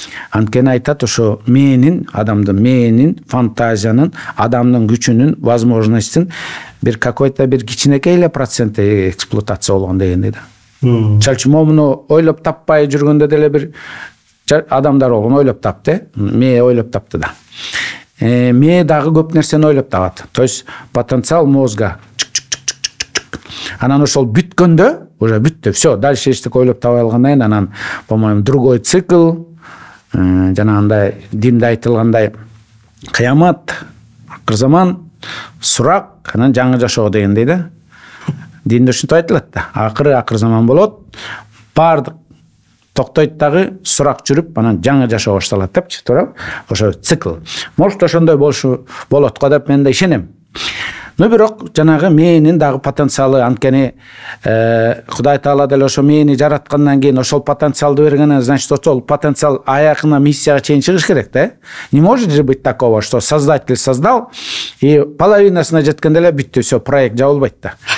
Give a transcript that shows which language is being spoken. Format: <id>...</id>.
<ky>Анткени айтат ошо адамдын мээнин, фантазиянын, адамдын күчүнүн, возможностун бир</ky> <ru>какой-то</ru> <ky>бир кичинекей эле проценти эксплуатация болгон дегендей да. Мисалы үчүн муну ойлоп таппай жүргөндө деле бир адамдар болгон ойлоп тапты, мээ ойлоп таптı да. Мээ дагы көп нерсени ойлоп табат.</ky> <ru>То есть потенциал мозга.</ru> <ky>Анан ошол бүткөндө, уже бүттү,</ky> <ru>все, дальше</ru> <ky>эчтеке ойлоп табай алгандан кийин анан,</ky> <ru>по-моему, другой цикл,</ru> <ky>жанагындай динде айтылгандай кыямат, акыр заман, сурак, анан жаңы жашоо дегендей да. Динде ушинтип айтылат да. Акыр заман болот, баардык токтойт дагы, сурак жүрүп, анан жаңы жашоо башталат депчи, туура? Ошо цикл. Может ошондой болот го деп мен да ишенем. Но бирок жанагы мээнин дагы потенциалы, анткени Кудай Таала деле ошо мээни жараткандан кийин ошол потенциалды берген, значит, ошол потенциал аякына миссияга чейин чыгыш керек да.</ky> <ru>Не может же быть такого, что создатель создал и</ru> <ky>половинасына жеткенде эле бүттү,</ky> <ru>все, проект</ru> <ky>жабылбайт да.</ky>